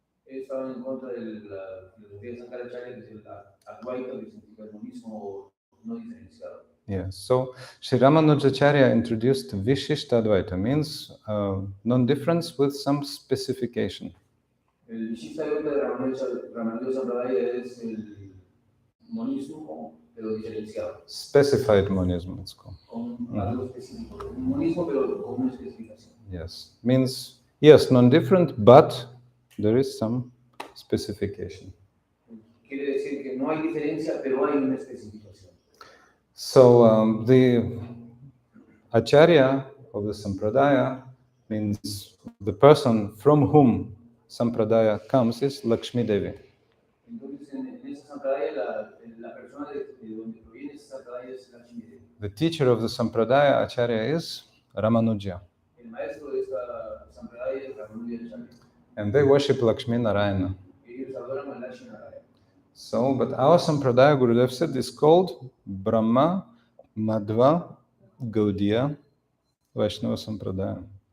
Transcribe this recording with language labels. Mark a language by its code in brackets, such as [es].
[es] Estaban en contra de la filosofía de Shankaracharya, que es el Advaita, que significa el monismo no diferenciado. [en] Yeah, so Sri Ramanujacharya introduced Vishishtadvaita, means non-difference with some specification. [es] El Vishishtadvaita de Ramanuja Sampradaya es el monismo, pero diferenciado. [en] Specified monism, it's called. [es] Con algo específico. Un monismo, pero con una especificación. [en] Yes, means, yes, non-different, but there is some specification. [es] Quiere decir que no hay diferencia, pero hay una especificación. [en] So the Acharya of the Sampradaya means the person from whom Sampradaya comes is Lakshmi Devi. [es] Entonces, en esa Sampradaya, la persona de donde proviene esa Sampradaya es Lakshmi Devi. [en] The teacher of the Sampradaya Acharya is Ramanuja. [es] El maestro de esta Sampradaya es Ramanujacharya. [en] And they worship Lakshmi Narayana. [es] Ellos adoran a Lakshmi Narayana. So, [en] but our Sampradaya, Gurudev said, is called Brahma, Madhva, Gaudiya, Vaishnava Sampradaya.